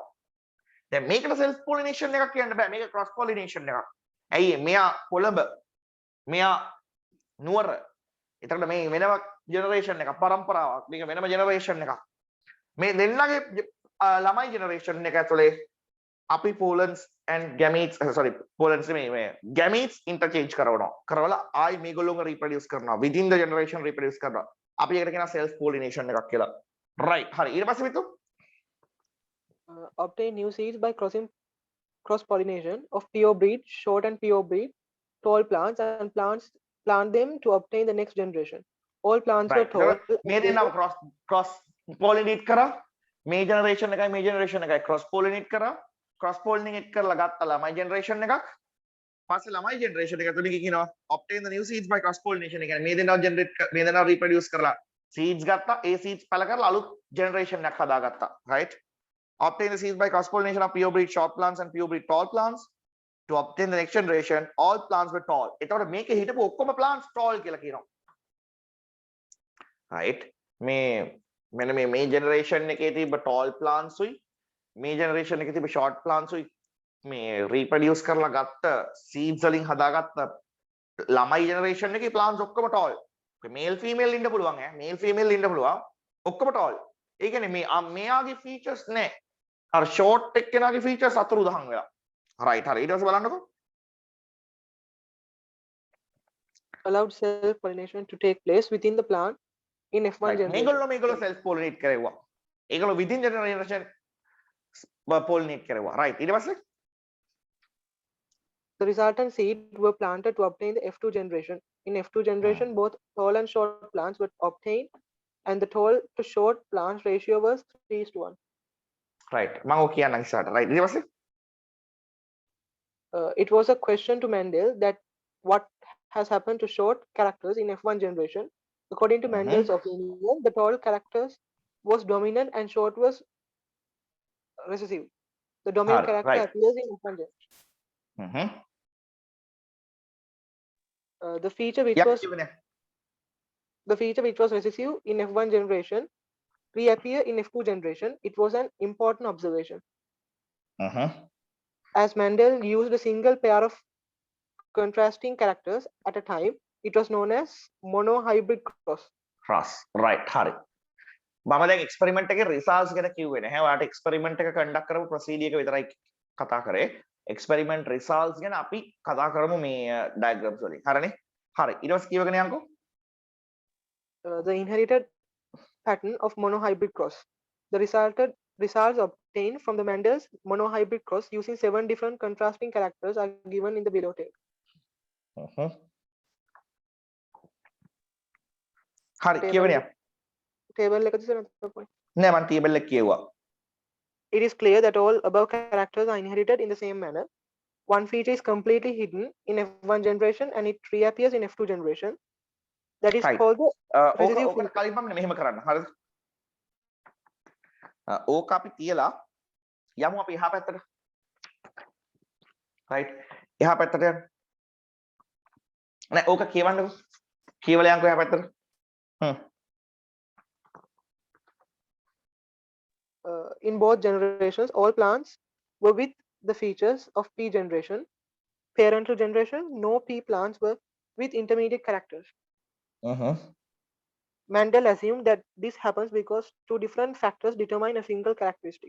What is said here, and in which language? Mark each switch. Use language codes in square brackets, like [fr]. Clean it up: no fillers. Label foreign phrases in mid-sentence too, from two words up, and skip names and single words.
[si] දැන් මේකට [en] self pollination [si] එකක් කියන්න බෑ. මේක [en] cross pollination [si] එකක්. ඇයි මෙයා කොළඹ මෙයා නුවර. එතකොට මේ වෙනම generation එකක් පරම්පරාවක්. මේක වෙනම generation එකක්. මේ දෙන්නගේ ළමයි generation එක ඇතුලේ අපි [en] pollens and gametes pollens [si] මේ [en] gametes interchange [si] කරනවා. කරවලා ආයි මේගොල්ලෝම reproduce කරනවා. [en] within the generation reproduce [si] කරනවා. අපි ඒකට කියනවා [en] self pollination [si] එකක් කියලා. right. හරි. ඊට පස්සේ මිතු [en] obtain new seeds by cross pollination of pure breed, short and pure breed, tall plants and plant them to obtain the next generation. All plants were tall. [si] මේ දෙන්නව [en] cross pollinate [si] කරා. මේ generation එකයි [en] cross pollinate [si] කරා. [en] cross pollinate [si] කරලා ගත්ත ළමයි generation එකක්. පස්සේ ළමයි generation එක තුලින් කියනවා [en] obtain the new seeds by cross pollination. [si] ඒ කියන්නේ මේ දෙන්නව මේ දෙන්නව reproduce කරලා seeds ගත්තා. ඒ seeds පැල කරලා අලුත් generation එකක් හදාගත්තා. [en] right? Obtain the seeds by cross pollination of pure breed short plants and pure breed tall plants. To obtain the next generation, all plants were tall. [si] එතකොට මේකේ හිටපු ඔක්කොම [en] plants tall [si] කියලා කියනවා. right? මෙන්න මේ generation එකේ තිබ්බ [en] tall plants [si] උයි මේ generation එකේ තිබ්බ [en] short plants [si] උයි මේ reproduce කරලා ගත්ත seeds වලින් හදාගත්ත ළමයි generation එකේ plants ඔක්කොම tall. [en] male female [si] ඉන්න පුළුවන් ඈ. [en] male female [si] ඉන්න පුළුවන්. ඔක්කොම tall. ඒ කියන්නේ මෙයාගේ features නෑ. අර short එක්කෙනාගේ features අතුරු දහන් වෙලා. right. හරි. ඊට පස්සේ බලන්නකෝ. [en] allowed self pollination to take place within the plant in F1 generation. [si] මේගොල්ලෝ [en] self pollinate [si] කරේවා. ඒගොල්ලෝ [en] within generation pollinate [si] කරේවා. right. ඊට පස්සේ [en] the resultant seed were planted to obtain the F2 generation. In F2 generation, both tall and short plants were obtained, and the tall to short plants ratio was 3:1. right. [si] මම ඔය කියන්නම් ඉස්සරහට. right. ඊට පස්සේ [en] it was a question to Mendel that what has happened to short characters in F1 generation. According to Mendel's opinion, the tall characters was dominant and short was recessive. The dominant character right. appears in F1 generation. The feature which was recessive in F1 generation reappear in F2 generation. It was an important observation. as Mendel used a single pair of contrasting characters at a time, it was known as monohybrid cross. [si] right හරි මම දැන් එක්ස්පෙරිමන්ට් එකේ රිසල්ට්ස් ගැන කිව්වේ නැහැ. ඔයාලට එක්ස්පෙරිමන්ට් එක කන්ඩක්ට් කරපු ප්‍රොසීඩියර් එක විතරයි කතා කරේ. [en] experiment results [si] ගැන අපි කතා කරමු මේ ඩයග්‍රෑම්ස් වලින්. හරිනේ? හරි. ඊට පස්සේ කියවගෙන යන්නකෝ. [en] The inherited pattern of monohybrid cross. The results obtained from the Mendel's monohybrid cross using 7 different contrasting characters are given in the below table. [si] හරි කියවගෙන යන්න. Table එක දිහා නෑ නෑ මම ටේබල් එක කියුවා. [en] It is clear that all above characters are inherited in the same manner. One feature is completely hidden in F1 generation and it reappears in F2 generation. That is Right. called the recessive [si] ඕක කලින් මම මෙහෙම කරන්න. හරිද? ඕක අපි තියලා යමු අපි එහා පැත්තට. right. එහා පැත්තට යන්න. නෑ ඕක කියවන්නකෝ. කියවලා යන්කෝ එහා පැත්තට. [en] In both generations, all plants were with the features of P generation. Parental generation, no P plants were with intermediate characters. Mendel assumed that this happens because 2 different factors determine a single characteristic.